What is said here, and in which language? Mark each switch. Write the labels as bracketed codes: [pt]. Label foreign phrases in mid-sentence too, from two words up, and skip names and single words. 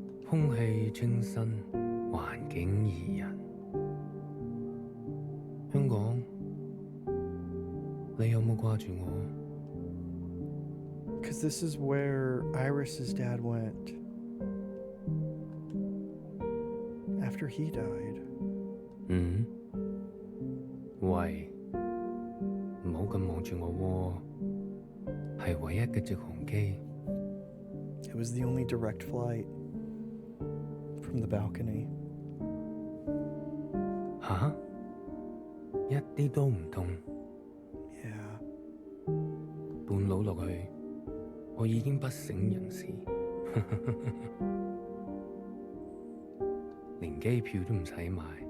[yue] 空氣清新，環境宜人。香港，你有冇掛住我？ [en] Because this is where Iris's dad went after he died. [yue] 喂，唔好咁望住我喎，係唯一嘅直航機。 [en] It was the only direct flight from the balcony. [yue] 吓？一啲都唔痛。 [en] Yeah. [yue] 半路落去，我已經不省人事，連機票都唔使買。